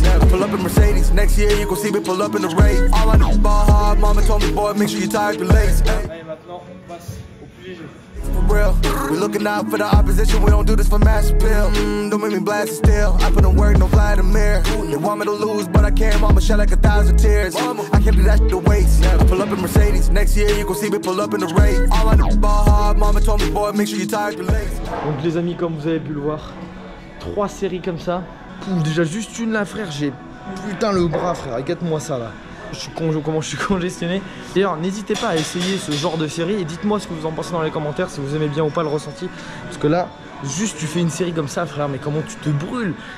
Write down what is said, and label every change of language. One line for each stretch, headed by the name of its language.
English: Pull up in Mercedes, next year you gon' see me pull up in the race. All I know is ball hard, mama told me boy make sure you tie your lace.
French: Allez, maintenant on passe au plus léger.
English: For real, we looking out for the opposition, we don't do this for mass appeal. Don't make me blast it still, I put in work, no Vladimir. They want me to lose, but I can't, mama shed like 1,000 tears. I can't do that shit to waste. I pull up in Mercedes, next year you gon' see me pull up in the race. All I know is ball hard, mama told me boy make sure you tie your lace.
French: Donc les amis, comme vous avez pu le voir, 3 séries comme ça. Pouf, déjà juste une là frère, j'ai putain le bras frère, regarde-moi ça là. Comment je suis congestionné. D'ailleurs n'hésitez pas à essayer ce genre de série et dites-moi ce que vous en pensez dans les commentaires, si vous aimez bien ou pas le ressenti. Parce que là, juste tu fais une série comme ça frère, mais comment tu te brûles.